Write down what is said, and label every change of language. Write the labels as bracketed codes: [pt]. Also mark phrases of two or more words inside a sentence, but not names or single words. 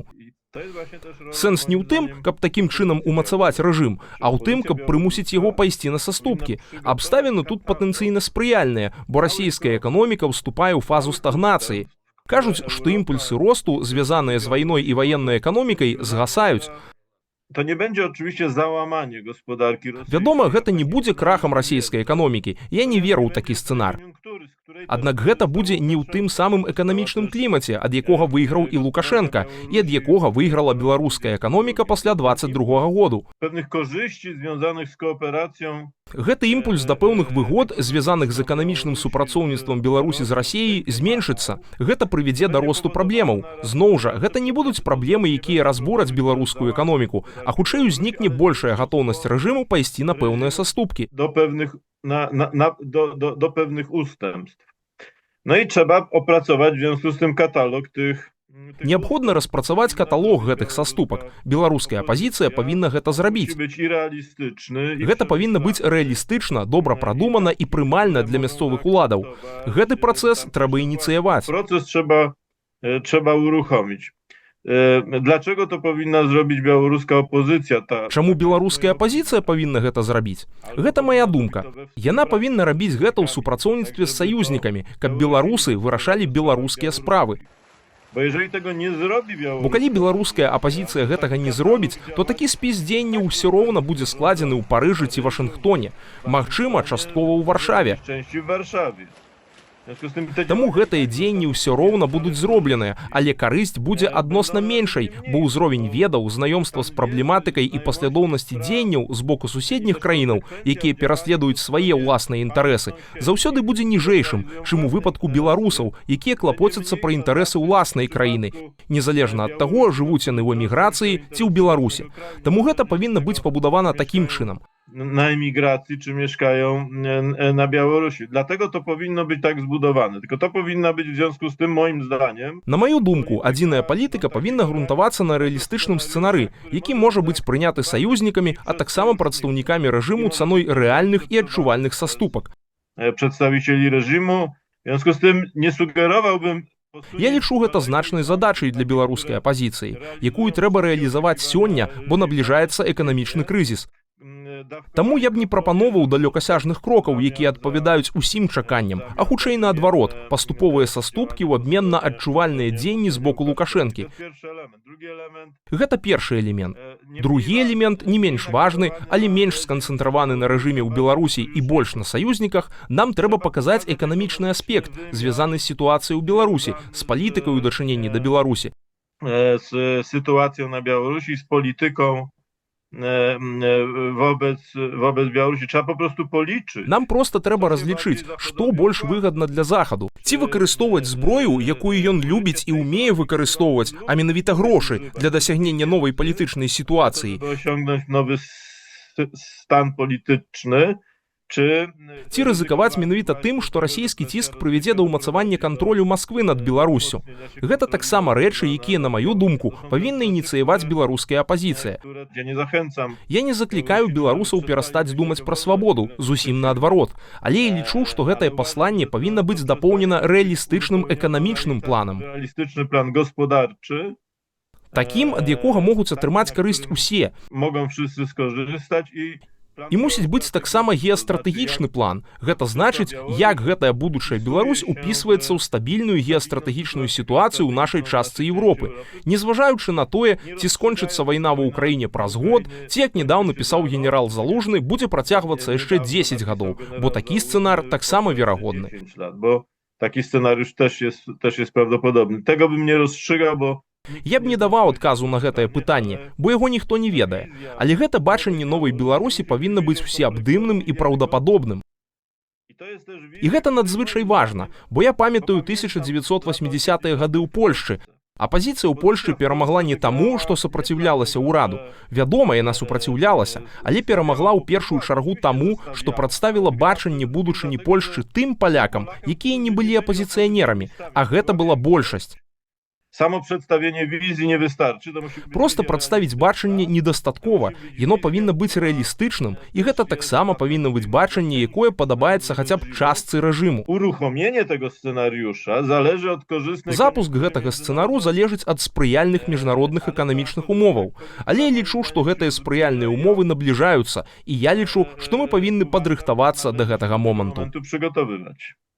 [be] Сэнс не ў тым, каб такім чынам умацаваць рэжым, а ў тым, каб прымусіць яго пайсці на саступкі. Абставіны тут патэнцыйна спрыяльныя, бо расійская эканоміка ўступае ў фазу стагнацыі. Кажуць, што імпульсы росту, звязаныя з вайной і ваеннай эканомікай, згасаюць. [pl] To nie będzie oczywiście załamanie gospodarki rosyjskiej. [be] Вядома, гэта не будзе крахам расійскай эканомікі. Я не веру ў такі сцэнар. Аднак гэта будзе не ў тым самым эканамічным клімаце, ад якога выйграў і Лукашенка, і ад якога выйграла беларуская эканоміка пасля 22-го году. [pl] Pewnych korzyści związanych z kooperacją. [be] Гэты імпульс да пэўных выгод, звязаных з эканамічным супрацоўніцтвам Беларусі з Расіяй, зменшыцца. Гэта прывядзе да росту праблемаў. Зноў жа, гэта не будуць праблемы, якія разбураць беларускую эканоміку. а хутчэй узнікне большая гатоўнасць рэжыму пайсці на пэўныя саступкі. [pl] Do pewnych ustępstw. No i trzeba opracować w związku z tym katalog tych. [be] Неабходна распрацаваць каталог гэтых саступак. Беларуская апазіцыя павінна гэта зрабіць. [pl] Musi być i realistyczny. [be] Гэта павінна быць рэалістычна, добра прадумана і прымальна для мясцовых уладаў. Гэты працэс трэба ініцыяваць. [pl] Proces trzeba uruchomić. Dlaczego to powinna zrobić białoruska opozycja? [be] Чаму беларуская апазіцыя павінна гэта зрабіць? Гэта моя думка. Яна павінна рабіць гэта ў супрацоўніцтве з саюзнікамі, каб беларусы вырашалі беларускія справы. [pl] Bo jeżeli tego nie zrobi [be] Бо Białoruś, калі беларуская апазіцыя гэтага не зробіць, то такі спіс дзеянняў усё роўна будзе складзены ў Парыжы ці Вашынгтоне, магчыма, часткова ў Варшаве. [pl] części w Warszawie. W związku z tym te [be] Таму гэтыя дзеянні ўсё роўна будуць зробленыя, але карысць будзе адносна меншай, бо ўзровень ведаў, знаёмства з праблематыкай і паслядоўнасці дзеянняў з боку суседніх краінаў, якія пераследуюць свае ўласныя інтарэсы, заўсёды будзе ніжэйшым, чым у выпадку беларусаў, якія клапоцяцца пра інтарэсы ўласнай краіны, незалежна ад таго, жывуць яны ў эміграцыі ці ў Беларусі. Таму гэта павінна быць пабудавана такім чынам. [pl] na emigracji, czy mieszkają na Białorusi. Dlatego to powinno być tak zbudowane. Tylko to powinna być w związku z tym, moim zdaniem, [be] На маю думку, адзіная палітыка павінна грунтавацца на рэалістычным сцэнары, які можа быць прыняты саюзнікамі, а таксама прадстаўнікамі рэжыму цаной рэальных і адчувальных саступак. [pl] przedstawicieli reżimu. W związku z tym nie sugerowałbym. [be] Я лічу гэта значнай задачай для беларускай апазіцыі, якую трэба рэалізаваць сёння, бо набліжаецца эканамічны крызіс. Таму я б не прапановаў далёкасяжных крокаў, якія адпавядаюць усім чаканням, а хутчэй наадварот, паступовыя саступкі ў абмен на адчувальныя дзеянні з боку Лукашэнкі. Гэта першы элемент. Другі элемент, не менш важны, але менш сканцэнтраваны на рэжыме ў Беларусі і больш на саюзніках, нам трэба паказаць эканамічны аспект, звязаны з сітуацыяй у Беларусі, з палітыкай у дачыненні да Беларусі. [pl] Z sytuacją na Białorusi, z polityką wobec Białorusi. Trzeba po prostu policzyć. [be] Нам проста трэба разлічыць, што больш выгадна для Захаду. Ці выкарыстоўваць зброю, якую ён любіць і ўмее выкарыстоўваць, а менавіта грошы для дасягнення новай палітычнай сітуацыі. [pl] Żeby osiągnąć nowy stan polityczny, czy [be] Ці рызыкаваць менавіта тым, што расійскі ціск прывядзе да ўмацавання кантролю Масквы над Беларуссю. Гэта таксама рэчы, якія, на маю думку, павінна ініцыяваць беларуская апазіцыя. [pl] Ja nie zachęcam. [be] Я не заклікаю беларусаў перастаць думаць пра свабоду, зусім наадварот. Але я лічу, што гэтае пасланне павінна быць дапоўнена рэалістычным эканамічным планам. [pl] Realistyczny plan gospodarczy. [be] Такім, ад якога могуць атрымаць карысць усе. [pl] Mogą wszyscy skorzystać i [be] І мусіць быць таксама геастратэгічны план. Гэта значыць, як гэтая будучая Беларусь упісваецца ў стабільную геастратэгічную сітуацыю ў нашай частцы Еўропы. Незважаючы на тое, ці скончыцца вайна ва ўкраіне праз год, ці, як нядаўна пісаў генерал Залужны, будзе працягвацца яшчэ 10 гадоў, бо такі сцэнар таксама верагодны. [pl] 10 lat, bo taki scenariusz też jest prawdopodobny. Tego bym nie rozstrzygał, bo [be] Я б не даваў адказу на гэтае пытанне, бо яго ніхто не ведае. Але гэта бачанне новай Беларусі павінна быць усеабдымным і праўдападобным. І гэта надзвычай важна, бо я памятаю 1980-е гады ў Польшчы. Апазіцыя ў Польшчы перамагла не таму, што супраціўлялася ўраду. Вядома, яна супраціўлялася, але перамагла ў першую чаргу таму, што прадставіла бачанне будучыні Польшчы тым палякам, якія не былі апазіцыянерамі, а гэта была большасць. [pl] Само przedstawienie wizji nie wystarczy. To musi być [be] Проста прадставіць бачанне недастаткова, яно павінна быць рэалістычным, і гэта таксама павінна быць бачанне, якое падабаецца хаця б частцы рэжыму. [pl] Uruchomienie tego scenariusza zależy od korzystnych. [be] Запуск гэтага сцэнару залежыць ад спрыяльных міжнародных эканамічных умоваў. Але я лічу, што гэтыя спрыяльныя умовы набліжаюцца, і я лічу, што мы павінны падрыхтавацца да гэтага моманту. [pl] Przygotowywać.